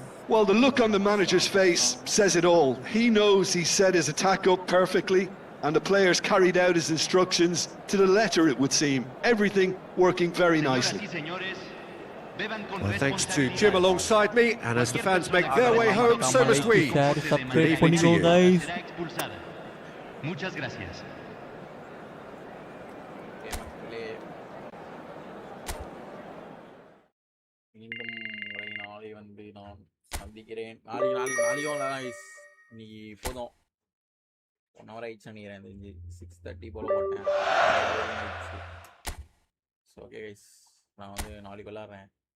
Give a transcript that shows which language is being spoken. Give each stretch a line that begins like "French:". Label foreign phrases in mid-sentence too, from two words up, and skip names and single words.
English: Well, the look on the manager's face says it all. He knows he set his attack up perfectly, and the players carried out his instructions to the letter, it would seem. Everything working very nicely. Well, thanks to Jim alongside me, and as the fans make their way home, so must we. Good evening to you. guys.
Spanish: Muchas gracias.
Tamil: மீண்டும் உங்களை நாளை வந்து நான் சந்திக்கிறேன். நாளைக்கும் இன்னைக்கு போதும் 1 hour ஆயிடுச்சு நினைக்கிறேன். தெரிஞ்சு 6:30 போல போட்டேன்.
English: so okay guys,
Tamil: நான் வந்து நாளைக்கு விளாட்றேன்.